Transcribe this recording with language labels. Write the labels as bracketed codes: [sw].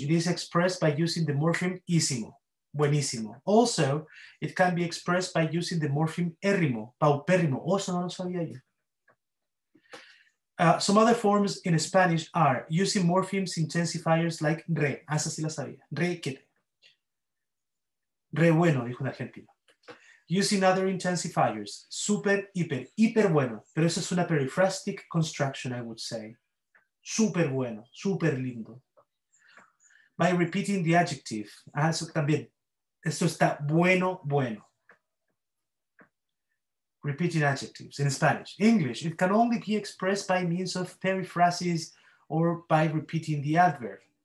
[en] It is expressed by using the morpheme ísimo. Buenísimo. Also, it can be expressed by using the morpheme érrimo. Paupérrimo. [es] Oh, eso no lo sabía yo. [en] Some other forms in Spanish are using morphemes intensifiers like re. [es] Esa sí la sabía. Re quete. Re bueno, dijo un argentino. [en] Using other intensifiers. [es] Super, hiper bueno. Pero eso es una periphrastic construction, [en] I would say. [es] Súper bueno, súper lindo. [en] By repeating the adjective. [es] Eso también. Esto está bueno, bueno. [en] Repeating adjectives in Spanish. English, it can only be expressed by means of periphrasis or by repeating the adverb.